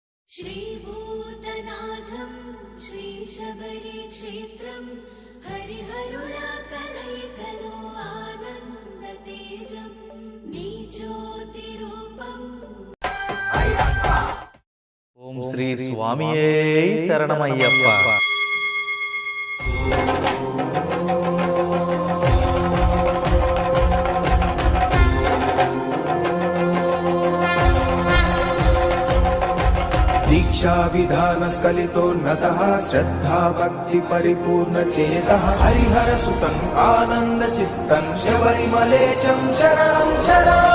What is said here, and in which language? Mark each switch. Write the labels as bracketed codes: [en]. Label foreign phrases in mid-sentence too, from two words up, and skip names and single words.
[sa] श्रीभूतनाथं श्रीशबरी क्षेत्रं हरिहरुला कलैकलो आनन्दतेजं नीज्योतिरूपम्। [te] ఓం శ్రీ స్వామియే శరణమయ్యప్ప. [sa] दीक्षा विधान स्खलितोन्नतः श्रद्धा भक्ति परिपूर्ण चेतः हरिहर सुतं आनंद चित्तं शबरिमलेशं शरणं शरणं।